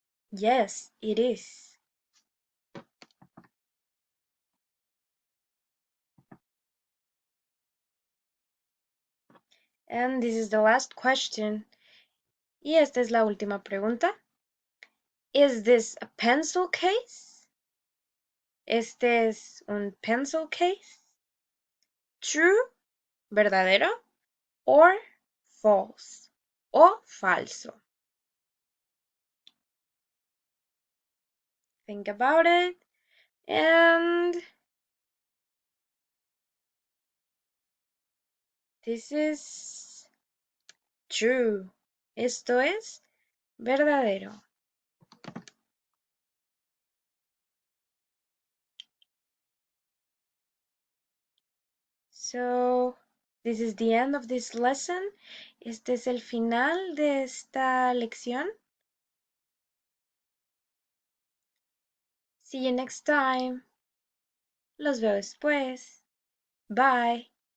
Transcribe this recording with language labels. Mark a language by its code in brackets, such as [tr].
[en] Yes, it is. And this is the last question. [es] Y esta es la última pregunta. [en] Is this a pencil case? [es] Este es un pencil case? [en] True, [es] verdadero, [en] or false, [es] o falso. [en] Think about it, and this is true. [es] Esto es verdadero. [en] So, this is the end of this lesson. [es] Este es el final de esta lección. [en] See you next time. [es] Los veo después. [en] Bye.